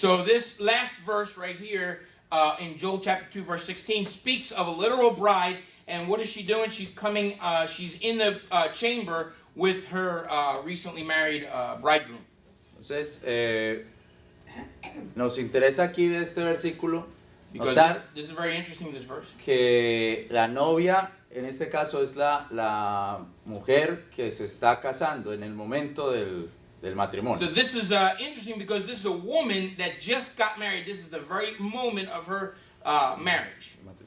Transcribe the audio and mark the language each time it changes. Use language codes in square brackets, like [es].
[en] So this last verse right here in Joel chapter 2 verse 16 speaks of a literal bride, and what is she doing? She's coming, she's in the chamber with her recently married bridegroom. [es] Entonces, nos interesa aquí de este versículo [en] Because [es] notar [en] this is very interesting, this verse. [es] que la novia, en este caso, es la mujer que se está casando en el momento del [en] So [es] matrimonio. [en] this is interesting because this is a woman that just got married. This is the very moment of her marriage.